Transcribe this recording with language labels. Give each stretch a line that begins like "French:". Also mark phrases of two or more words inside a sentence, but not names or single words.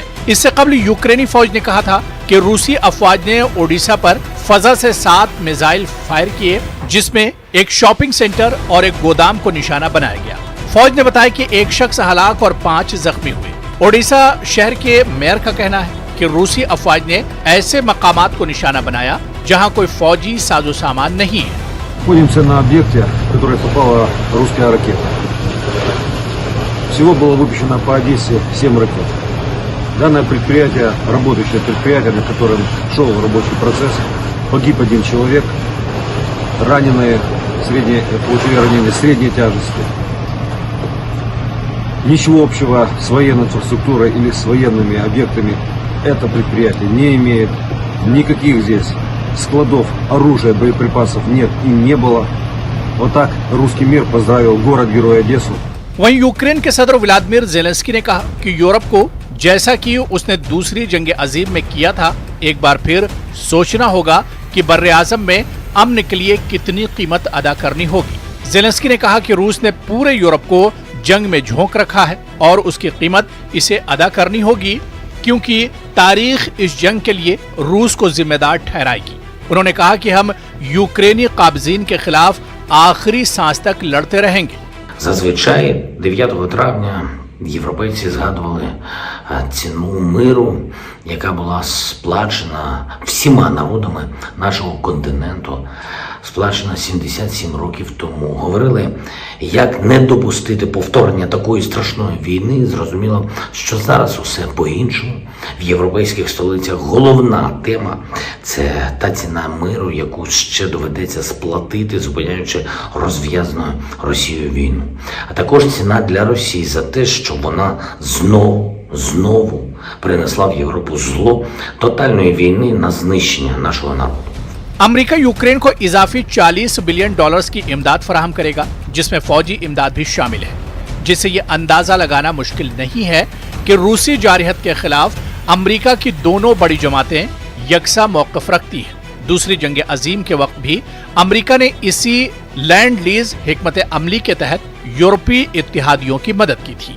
Urdu: اس سے قبل یوکرینی فوج نے کہا تھا کہ روسی افواج نے اوڈیشا پر فضا سے 7 میزائل فائر کیے، جس میں ایک
English: shopping center
Urdu: اور ایک گودام کو نشانہ بنایا گیا. فوج نے بتایا کہ ایک شخص ہلاک اور 5 زخمی ہوئے. اوڈیشا شہر کے میئر کا کہنا ہے کہ روسی افواج نے ایسے مقامات کو نشانہ بنایا جہاں کوئی فوجی ساز و سامان نہیں ہے.
Russian: Находимся на объекте, в который попала русская ракета. Всего было выпущено по Одессе 7 ракет. Данное предприятие, работающее предприятие, на котором шел рабочий процесс, погиб 1 человек, раненые, получили ранения средней тяжести. Ничего общего с военной инфраструктурой или с военными объектами это предприятие не имеет. Никаких здесь складов оружия, боеприпасов нет и не было. Вот так русский мир поздравил город-герой Одессу.
Urdu: وہیں یوکرین کے صدر ولادیمیر زیلنسکی نے کہا کہ یورپ کو جیسا کہ اس نے دوسری جنگ عظیم میں کیا تھا، ایک بار پھر سوچنا ہوگا کہ برِ اعظم میں امن کے لیے کتنی قیمت ادا کرنی ہوگی. زیلنسکی نے کہا کہ روس نے پورے یورپ کو جنگ میں جھونک رکھا ہے اور اس کی قیمت اسے ادا کرنی ہوگی، کیونکہ تاریخ اس جنگ کے لیے روس کو ذمہ دار ٹھہرائے گی. انہوں نے کہا کہ ہم یوکرینی قابضین کے خلاف آخری سانس تک لڑتے رہیں گے.
Ukrainian: Зазвичай 9 травня європейці згадували ціну миру, яка була сплачена всіма народами нашого континенту, сплачена 77 років тому. Говорили, як не допустити повторення такої страшної війни. Зрозуміло, що зараз усе по-іншому. В європейських столицях головна тема – це та ціна миру, яку ще доведеться сплатити, зупиняючи розв'язану Росією війну. А також ціна для Росії за те, що вона знову принесла в Європу зло тотальної війни на знищення нашого народу.
Urdu: امریکہ یوکرین کو اضافی $40 بلین کی امداد فراہم کرے گا، جس میں فوجی امداد بھی شامل ہے، جس سے یہ اندازہ لگانا مشکل نہیں ہے کہ روسی جارحیت کے خلاف امریکہ کی دونوں بڑی جماعتیں یکساں موقف رکھتی ہیں. دوسری جنگ عظیم کے وقت بھی امریکہ نے اسی
English: lend lease
Urdu: حکمت عملی کے تحت یورپی اتحادیوں کی مدد کی تھی.